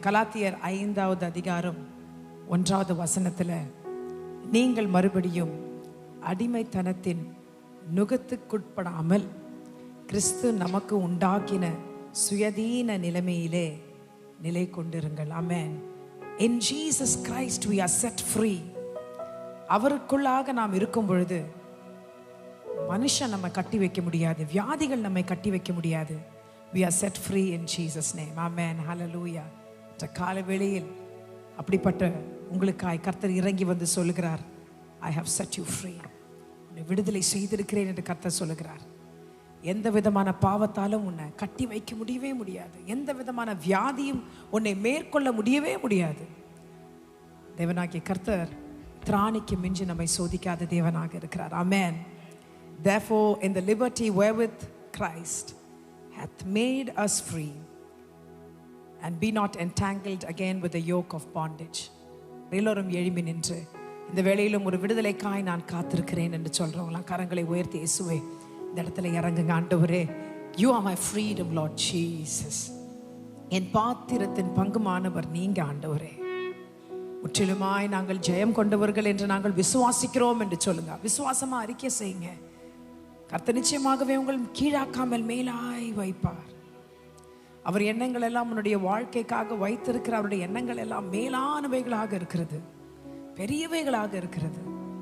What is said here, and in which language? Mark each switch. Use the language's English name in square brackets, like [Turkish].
[Tamil] கலாத்தியர் 5வது அதிகாரம் 1வது வசனத்துல, நீங்கள் மறுபடியும் அடிமைத்தனத்தின் நுகத்துக்குட்படாமல் கிறிஸ்து நமக்கு உண்டாக்கின சுயதீன நிலைமையிலே நிலை கொண்டிருங்கள். ஆமென். [English] In Jesus Christ we are set free. [Tamil] அவருக்குள்ளாக நாம் இருக்கும் பொழுது மனுஷன் நம்ம கட்டி வைக்க முடியாது, வியாதிகள் நம்மை கட்டி வைக்க முடியாது. [English] We are set free in Jesus name. Amen. Hallelujah. [Tamil] இந்த கால வேளையில் அப்படிப்பட்ட உங்களுக்காய் கர்த்தர் இறங்கி வந்து சொல்லுகிறார், [English] I have set you free. [Tamil] உன்னை விடுதலை செய்திருக்கிறேன் என்று கர்த்தர் சொல்லுகிறார். எந்த விதமான பாவத்தாலும் உன்னை கட்டி வைக்க முடியவே முடியாது. எந்த விதமான வியாதியும் உன்னை மேற்கொள்ள முடியவே முடியாது. தேவனாகிய கர்த்தர் திராணிக்கு மிஞ்சி நம்மை சோதிக்காத தேவனாக இருக்கிறார். [English] Amen. Therefore, in the liberty wherewith Christ hath made us free, and be not entangled again with the yoke of bondage. [Tamil] எல்லோரும் எழும்பி நின்று இந்த வேளையிலும் ஒரு விடுதலைக்காய் நான் காத்திருக்கிறேன் என்று சொல்றவங்களாம் கரங்களை உயர்த்தி, இயேசுவே இந்த இடத்துல இறங்குங்க ஆண்டவரே. [English] You are my freedom, Lord Jesus. [Tamil] என் பாத்திரத்தின் பங்குமானவர் நீங்க ஆண்டவரே. முற்றிலுமாய் நாங்கள் ஜெயம் கொண்டவர்கள் என்று நாங்கள் விசுவாசிக்கிறோம் என்று சொல்லுங்க. விசுவாசமா அறிக்கை செய்யுங்க. கர்த்தர் நிச்சயமாகவே உங்கள் கீழாக்காமல் மேலாய் வைப்பார். அவர் எண்ணங்கள் எல்லாம் உன்னுடைய வாழ்க்கைக்காக வைத்திருக்கிற அவருடைய எண்ணங்கள் எல்லாம் மேலானவைகளாக இருக்கிறது, பெரியவைகளாக இருக்கிறது.